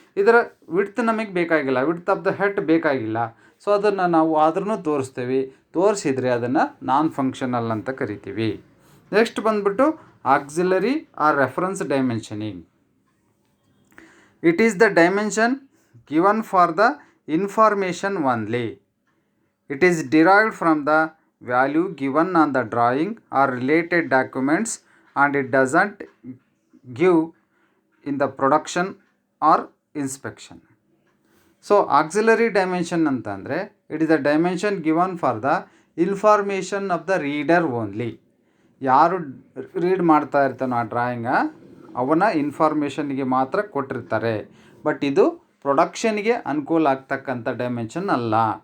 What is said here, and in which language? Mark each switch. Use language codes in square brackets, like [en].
[kn] ಇದರ ವಿಡ್ತ್ ನಮಗೆ ಬೇಕಾಗಿಲ್ಲ, ವಿಡ್ತ್ ಆಫ್ ದ ಹೆಡ್ ಬೇಕಾಗಿಲ್ಲ. ಸೊ ಅದನ್ನು ನಾವು ಆದ್ರೂ ತೋರಿಸ್ತೀವಿ. ತೋರಿಸಿದರೆ ಅದನ್ನು ನಾನ್ ಫಂಕ್ಷನಲ್ ಅಂತ ಕರಿತೀವಿ. ನೆಕ್ಸ್ಟ್ ಬಂದ್ಬಿಟ್ಟು auxiliary R reference dimensioning. [en] It is the dimension given for the information only. It is derived from the value given on the drawing or related documents, and it doesn't give in the production or inspection. So auxiliary dimension ಅಂತಂದರೆ it is the dimension given for the information of the reader only. [kn] ಯಾರು read ಮಾಡ್ತಾ ಇರ್ತಾನೋ ಆ drawing ಅವನ ಇನ್ಫಾರ್ಮೇಷನ್ಗೆ ಮಾತ್ರ ಕೊಟ್ಟಿರ್ತಾರೆ, but ಇದು ಪ್ರೊಡಕ್ಷನ್ಗೆ ಅನುಕೂಲ ಆಗ್ತಕ್ಕಂಥ ಡೈಮೆನ್ಷನ್ ಅಲ್ಲ.